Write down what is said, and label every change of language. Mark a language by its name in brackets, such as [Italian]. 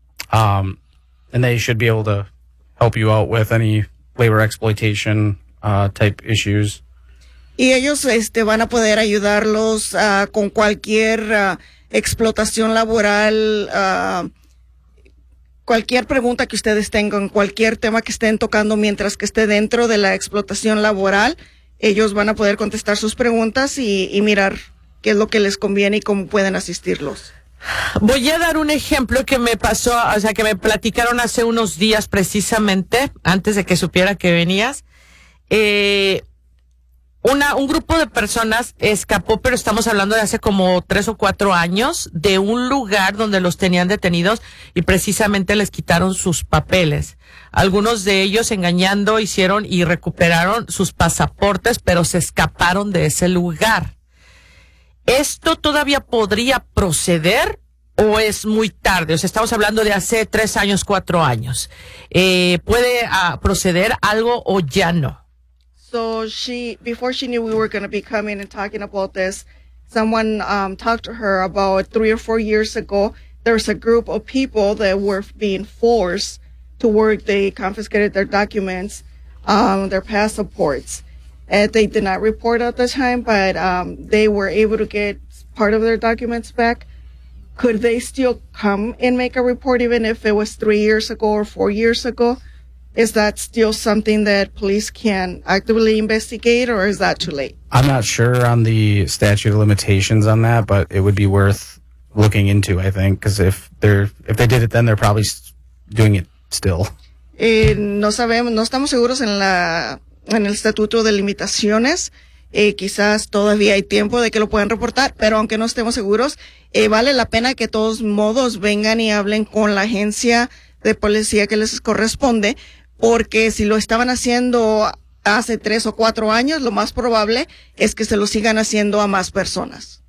[English] And they should be able to help you out with any labor exploitation type issues. [Spanish] Y ellos van a poder ayudarlos con cualquier explotación laboral, cualquier pregunta que ustedes tengan, cualquier tema que estén tocando mientras que esté dentro de la explotación laboral, ellos van a poder contestar sus preguntas y mirar qué es lo que les conviene y cómo pueden asistirlos. Voy a dar un ejemplo que me pasó, o sea, que me platicaron hace unos días precisamente, antes de que supiera que venías. Un grupo de personas escapó, pero estamos hablando de hace como 3 o 4 años, de un lugar donde los tenían detenidos y precisamente les quitaron sus papeles. Algunos de ellos engañando hicieron y recuperaron sus pasaportes, pero se escaparon de ese lugar. ¿Esto todavía podría proceder o es muy tarde? O sea, estamos hablando de hace 3 años, 4 años. ¿Puede proceder algo o ya no? [English] So before she knew we were going to be coming and talking about this, someone talked to her about 3 or 4 years ago. There's a group of people that were being forced to work. They confiscated their documents, their passports. And they did not report at the time, but they were able to get part of their documents back. Could they still come and make a report, even if it was 3 years ago or 4 years ago? Is that still something that police can actively investigate, or is that too late? I'm not sure on the statute of limitations on that, but it would be worth looking into, I think, because if they did it then, they're probably doing it still. [Spanish] No sabemos, no estamos seguros en la... En el estatuto de limitaciones, quizás todavía hay tiempo de que lo puedan reportar, pero aunque no estemos seguros, vale la pena que de todos modos vengan y hablen con la agencia de policía que les corresponde, porque si lo estaban haciendo hace 3 o 4 años, lo más probable es que se lo sigan haciendo a más personas.